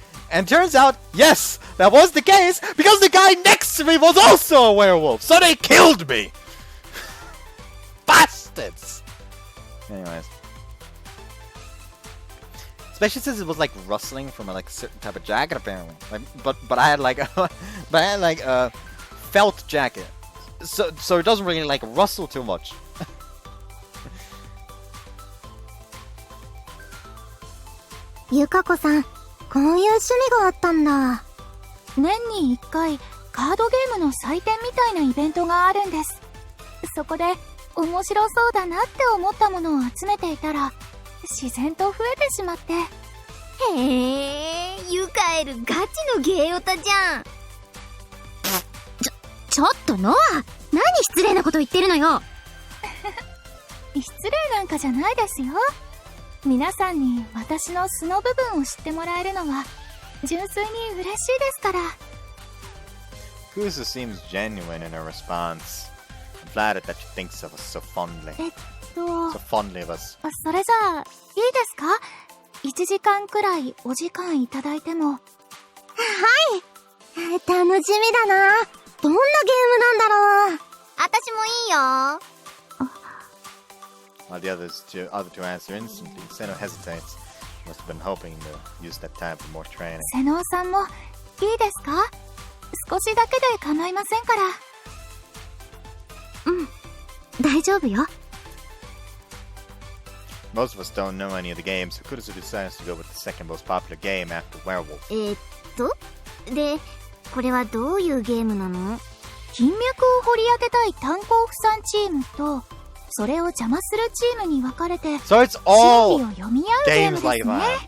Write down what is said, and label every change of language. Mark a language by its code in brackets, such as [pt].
[en] And turns out, yes, that was the case, because the guy next to me was also a werewolf, so they killed me! Bastards! Anyways. Especially since it was like rustling from a certain type of jacket apparently. But I had like a felt jacket. So it doesn't really like rustle too much. [ja] ゆかこさん、こういう趣味があったんだ。年に1回カードゲームの祭典みたいなイベントがあるんです。そこで面白そうだなって思ったものを集めていたら自然と増えてしまって。へえ、ユカエルガチのゲーオタじゃん。ちょっとノア、何失礼なこと言ってるのよ。失礼なんかじゃないですよ。皆さんに私の素の部分を知ってもらえるのは純粋に嬉しいですから。 [en] Kuzu seems genuine in her response. I'm flattered that she thinks of us so fondly. So fondly of us. [ja] それじゃあいいですか？1時間くらいお時間いただいても。はい、楽しみだな。どんなゲームなんだろう。私もいいよ。 [en] While the other two answer instantly, Seno hesitates. Must have been hoping to use that time for more training. [ja] 瀬能さんもいいですか？少しだけで構いませんから。うん、大丈夫よ。 [en] Most of us don't know any of the games, so Kurusu decides to go with the second most popular game after Werewolf. [ja] で、これはどういうゲームなの？金脈を掘り当てたい炭鉱夫さんチームと、それを邪魔するチームに分かれて、 [en] So it's all [ja] 心理を読み合うゲームですね。